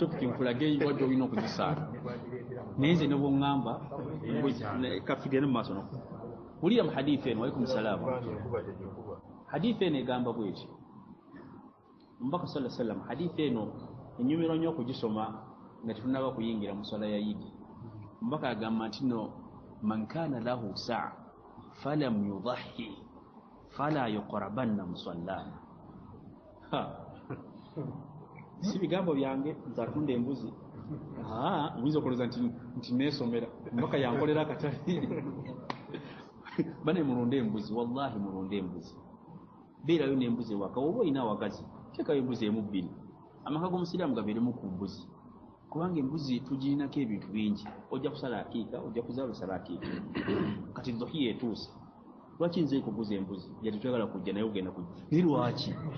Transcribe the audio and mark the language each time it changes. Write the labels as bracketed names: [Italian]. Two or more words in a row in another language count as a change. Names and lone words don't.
[Ganda] topiki nkulage wadde olina okuzisaala naye nze ne bwoŋŋamba kafigere mu maaso noko wulira mu hadithi eno [Arabic] وعليكم السلام [Ganda] hadithi eno egamba bweti omubaka [Arabic] صلى سلم [Ganda] hadithi eno enyumira nnyo okugisoma nga tetunaba kuyingira mu swala ya yidi omubaka agamba nti no [Arabic] من كان له سعة فلم يضح فلا يقربن مصلانا [Ganda] si bigambo byange nzatunda embuzi oyinza okulooza nti neesomera omubaka yankolera akatali bane mulonde embuzi wallahi mulonde embuzi beerayo n'embuzi ewaka oba olina awagazi teekayo embuzi emu 2 amaka g'omusiraamu gabeeremu ku mbuzi kubanga embuzi tugirinako ebintu bingi ojja kusala akiika ojja kuzaala osala akiika kati dhuhiya etuuse lwaki nze kuguza embuzi yati twagala kujja naye ogenda kujja naye lwaki